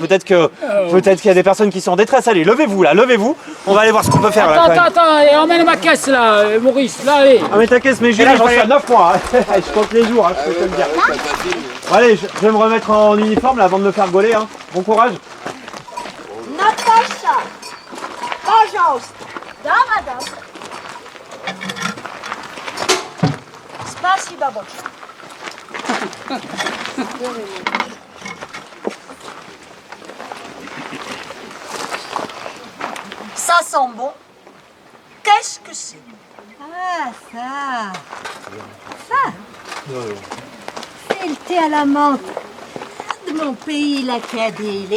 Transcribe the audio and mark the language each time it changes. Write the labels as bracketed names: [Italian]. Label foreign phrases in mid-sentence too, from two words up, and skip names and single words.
[French] Peut-être qu'il y a des personnes qui sont en détresse. Allez, levez-vous là, levez-vous. On va aller voir ce qu'on peut faire là. Attends, et emmène ma caisse là, Maurice, là, allez. Ah mais ta caisse, mais Julie, j'en suis à 9 points. Hein. Je compte les jours, hein, je peux te le dire. Bon, allez, je vais me remettre en uniforme là avant de me faire gauler. Hein. Bon courage. Natasha! [Russian] Пожалуйста! Да, мадам? Спасибо большое. [French] Ça sent bon. Qu'est-ce que c'est? Ah, ça. C'est le thé à la menthe de mon pays, la Cadélé.